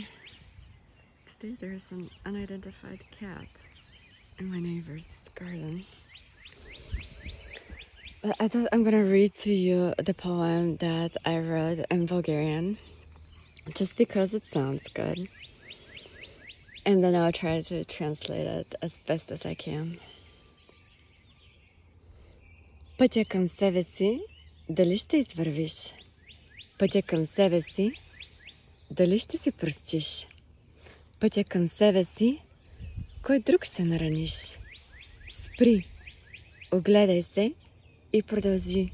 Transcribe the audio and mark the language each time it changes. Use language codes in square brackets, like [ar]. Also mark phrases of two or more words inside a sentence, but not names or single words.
[en] Today there's an unidentified cat in my neighbor's garden. But I thought I'm gonna read to you the poem that I wrote in Bulgarian just because it sounds good. And then I'll try to translate it as best as I can. [bg] Пътя към себе си, дали ще извървиш? Пътя към себе си, дали ще си простиш? Пътя към себе си, кой друг ще нараниш? Спри, огледай се и продължи.